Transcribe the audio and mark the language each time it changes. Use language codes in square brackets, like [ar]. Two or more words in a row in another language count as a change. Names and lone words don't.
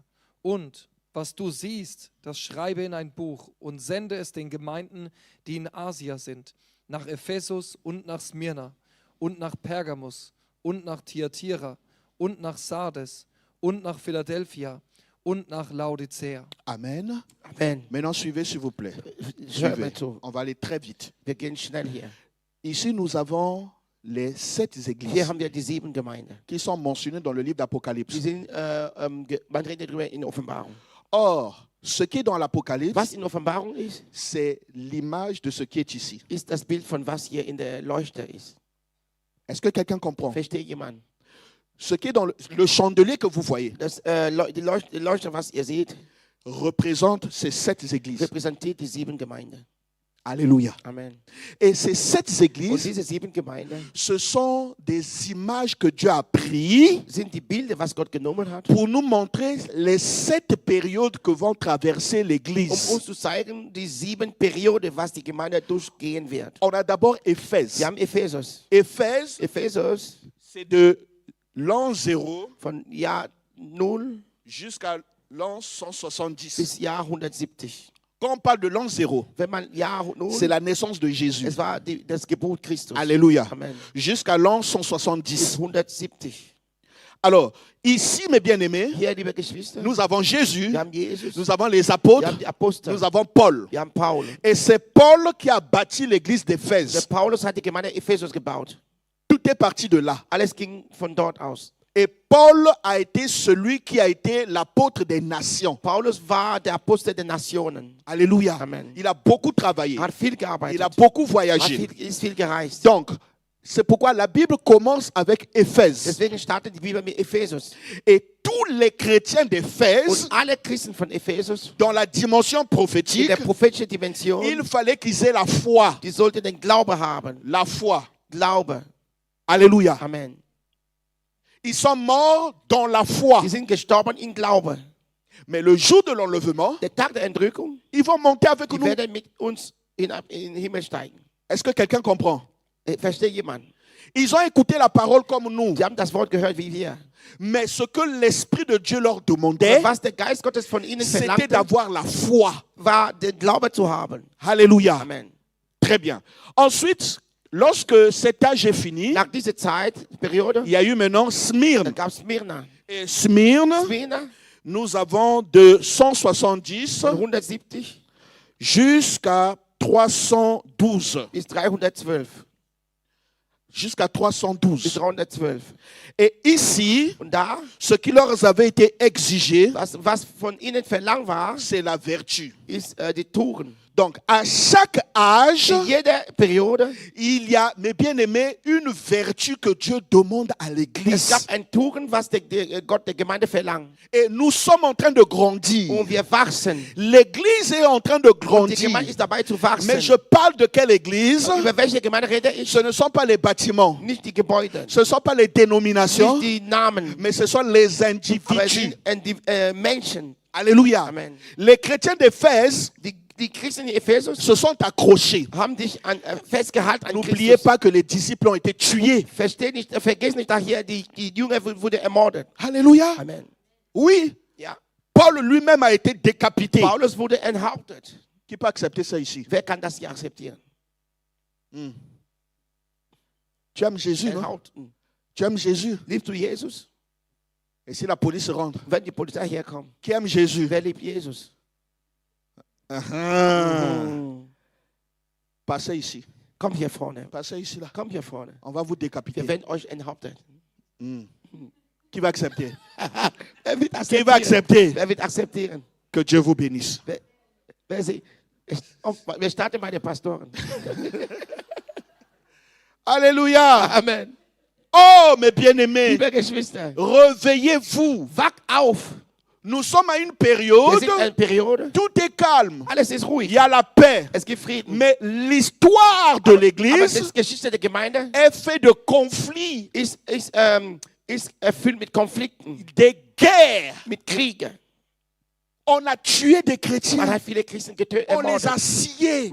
[de] Und was du siehst, das schreibe in ein Buch und sende es den Gemeinden, die in Asia sind, nach Ephesus und nach Smyrna und nach Pergamus und nach Thyatira und nach Sardes und nach Philadelphia und nach Laodicea. Amen. Amen. [fr] Maintenant, suivez s'il vous plaît. [de] Hört [fr] Suivez. [de] mir zu. [fr] On va aller très vite. [de] Wir gehen schnell hier. [fr] Ici, nous avons les 7 [de] Hier [fr] églises [de] haben wir die 7 Gemeinden. [fr] qui sont mentionnées dans le livre [de] Die [fr] d'Apocalypse. [de] sind, man redet darüber in Offenbarung. [fr] Or, ce qui est dans l'Apocalypse, [de] Was in Offenbarung [fr] c'est l'image de ce qui est ici. [de] ist das Bild von was hier in der Leuchte ist. [fr] Est-ce que quelqu'un comprend? [de] Versteht jemand? [fr] Ce qui est dans le chandelier que vous voyez [de] Das, die Leuchte, was ihr seht, [fr] représente ces 7 églises. [de] repräsentiert die 7 Gemeinden. [fr] Alléluia. Amen. Et ces 7 [de] Und [fr] églises, [de] diese 7 Gemeinden [fr] ce sont des images que Dieu a prises [de] sind die Bilder, was Gott genommen hat, [fr] pour nous montrer les 7 périodes que vont traverser [de] um [fr] l'église. [de] uns zu zeigen, die 7 Perioden, was die Gemeinde durchgehen wird. [fr] On a d'abord [de] Wir Éphèse. haben Ephesus. Éphèse, Ephesus [fr] c'est de l'an 0 [de] von Jahr 0 [fr] jusqu'à l'an 170. [de] bis Jahr 170. [fr] Quand on parle de l'an 0, [de] Wenn man Jahr 0, [fr] c'est la naissance de Jésus. [de] es war das Gebot Christus. [fr] Alléluia. Amen. Jusqu'à l'an [de] Bis 170. 170. [fr] Alors, ici, mes bien-aimés, [de] Hier, liebe Geschwister, [fr] nous avons Jésus, [de] wir haben Jesus, [fr] nous avons les [de] wir [fr] apôtres, [de] haben die Apostel, [fr] nous avons Paul. [de] wir haben Paul. [fr] Et c'est Paul qui a bâti l'église [de] Der [fr] d'Éphèse. [de] Paulus hat die Gemeinde Ephesus gebaut. [fr] Tout est parti de là. [de] Alles ging von dort aus. [fr] Et Paul a été celui qui a été l'apôtre des nations. [de] Paulus war der Apostel der Nationen. [fr] Alléluia. Amen. Il a beaucoup travaillé. [de] Hat viel [fr] Il [de] gearbeitet. [fr] a beaucoup [de] Hat [fr] voyagé. [de] ist viel gereist. [fr] Donc, c'est pourquoi la Bible commence avec Éphèse. [de] Deswegen startet die Bibel mit Ephesus. [fr] Et tous les chrétiens d'Éphèse, [de] Und alle Christen von Ephesus, [fr] dans la dimension [de] in [fr] prophétique, [de] der prophetischen Dimension, [fr] il fallait qu'ils aient la foi. [de] die sollten den Glaube haben. [fr] La foi. [de] Glaube. [fr] Alléluia. Amen. Ils sont morts dans la foi. [de] Die sind gestorben in Glaube. [fr] Mais le jour de l'enlèvement, [de] Der Tag der Entrückung, [fr] ils vont monter avec [de] die [fr] nous. [de] werden mit uns in den Himmel steigen. [fr] Est-ce que quelqu'un comprend? [de] Versteht jemand? [fr] Ils ont écouté la parole comme nous. [de] Die haben das Wort gehört wie wir. [fr] Mais ce que l'Esprit de Dieu leur demandait, [de] Was der Geist Gottes von ihnen [fr] c'était [de] verlangte, [fr] d'avoir la foi. [de] war den Glaube zu haben. [fr] Alléluia. Amen. Très bien. Ensuite, lorsque cet âge est fini, [de] Nach dieser Zeitperiode, [fr] il y a eu maintenant Smyrne. [de] gab es Smyrna. [fr] Et Smyrne, Smyrna nous avons de 170 [de] von 170 [fr] jusqu'à 312. [de] bis 312. [fr] Jusqu'à [de] Bis 312. 312. [fr] Et ici, [de] Und da, [fr] ce qui leur avait été exigé, [de] was von ihnen verlangt war, [fr] c'est la vertu. [de] ist die Touren. [fr] Donc, à chaque âge, [de] In jeder Periode, [fr] il y a, mes bien-aimés, une vertu que Dieu demande à [de] es [fr] l'Église. [de] gab ein Touren, was Gott der Gemeinde verlangt. [fr] Et nous sommes en train de grandir. [de] Und wir wachsen. [fr] L'Église est en train de [de] Die [fr] grandir. [de] Gemeinde ist dabei zu wachsen. [fr] Mais je parle de quelle Église? [de] Über welche Gemeinde rede ich? [fr] Ce ne sont pas les bâtiments. [de] Nicht die Gebäude, [fr] Ce ne sont pas les dénominations. [de] nicht die Namen, [fr] Mais ce sont les [de] aber [fr] individus. [de] die Menschen. [fr] Alléluia. Amen. Les chrétiens d'Éphèse [de] Die Christen in Ephesus [fr] se sont accrochés. [de] haben dich festgehalten an [fr] N'oubliez [de] Christus. [fr] pas que les disciples ont été tués. [de] Vergiss nicht, dass hier die Jünger wurden ermordet. [fr] Alléluia. Amen. Oui. [de] Ja. [fr] Paul lui-même a été décapité. [de] Paulus wurde enthauptet. [fr] Qui peut accepter ça ici? [de] Wer kann das hier akzeptieren? [fr] Tu aimes Jésus, non? [de] Enthaupten. [fr] Tu aimes Jésus. [de] Liebst du Jesus? [fr] Et si la police rentre, [de] Wenn die Polizei herkommt, [fr] qui aime Jésus? [de] wer liebt Jesus? [fr] Passez ici. [de] Komm hier vorne. [fr] Passez ici là. [de] Komm hier vorne. [fr] On va vous décapiter. [de] Wir werden euch enthaupten. [fr] Qui va accepter? [de] Wer wird [fr] Qui va accepter? [de] Wer wird akzeptieren? [fr] Que Dieu vous bénisse. [de] Wir starten bei den Pastoren. [fr] Alléluia. Amen. Oh, mes bien-aimés, [de] Liebe Geschwister, [fr] réveillez-vous. [de] wacht auf. [fr] Nous sommes à une [de] Wir [fr] période, [de] sind in einer Periode, [fr] tout est calme. [de] alles ist [fr] Il [de] ruhig. [fr] y a la paix. [de] Es gibt Frieden. [fr] Mais l'histoire de [de] Aber [fr] l'Église [de] die Geschichte der Gemeinde [fr] est faite de conflits, [de] ist erfüllt mit Konflikten, [fr] des guerres. [de] mit Kriegen. [fr] On a tué des [de] Man [fr] chrétiens. [de] hat viele Christen [fr] On les a [de] ermordet. [fr] sciés.